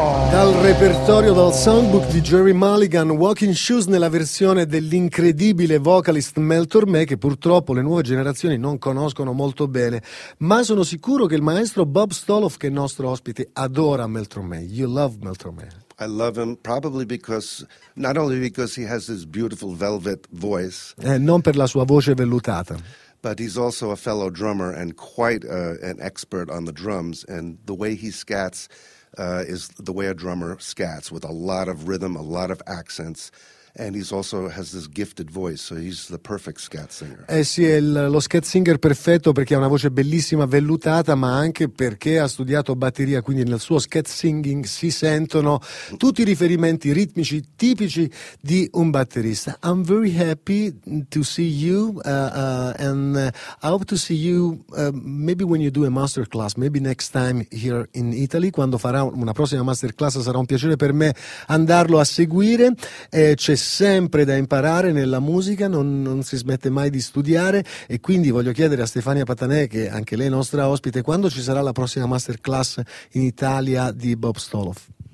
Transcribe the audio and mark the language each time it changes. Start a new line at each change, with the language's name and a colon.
Italian: dal repertorio, dal songbook di Jerry Mulligan, Walking Shoes, nella versione dell'incredibile vocalist Mel Tormé, che purtroppo le nuove generazioni non conoscono molto bene, ma sono sicuro che il maestro Bob Stoloff, che è nostro ospite, adora Mel Tormé.
English: You love Mel Tormé. I love him probably because, not only because he has this beautiful velvet voice.
Italian: Non per la sua voce vellutata.
English: But he's also a fellow drummer and quite an expert on the drums, and the way he scats is the way a drummer scats, with a lot of rhythm, a lot of accents. And he's also has this gifted voice, so he's the perfect scat singer.
Italian: Eh sì, è lo scat singer perfetto perché ha una voce bellissima, vellutata, ma anche perché ha studiato batteria, quindi nel suo scat singing si sentono tutti i riferimenti ritmici tipici di un batterista.
English: I'm very happy to see you, and I hope to see you maybe when you do a masterclass, maybe next time here in Italy.
Italian: Quando farà una prossima masterclass sarà un piacere per me andarlo a seguire. C'è sempre da imparare nella musica, non si smette mai di studiare, e quindi voglio chiedere a Stefania Patanè, che anche lei è nostra ospite, quando ci sarà la prossima masterclass in Italia di Bob Stoloff?